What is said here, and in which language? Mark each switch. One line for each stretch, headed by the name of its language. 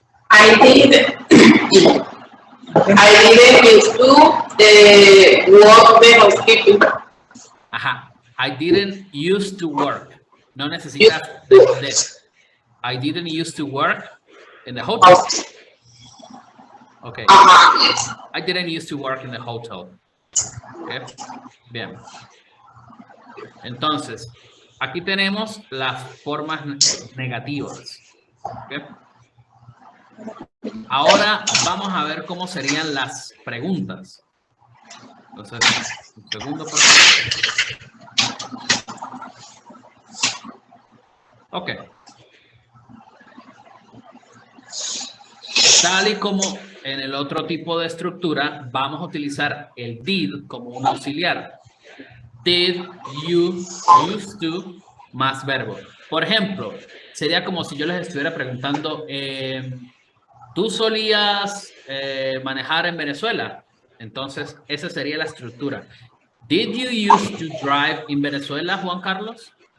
English: I didn't used to work the housekeeping. Ajá. I didn't used to work.
Spanish: No necesitas de.
English: I didn't used to work in the hotel. Okay. I didn't used to work in the hotel.
Spanish: Okay. Bien. Entonces, aquí tenemos las formas negativas. Okay. Ahora vamos a ver cómo serían las preguntas. Entonces, un segundo, por favor. Ok. Tal y como en el otro tipo de estructura, vamos a utilizar el did como un auxiliar.
English: Did, you, used to,
Spanish: más verbo. Por ejemplo, sería como si yo les estuviera preguntando, ¿tú solías manejar en Venezuela? Entonces, esa sería la estructura.
English: Did you used to drive in Venezuela, Juan Carlos?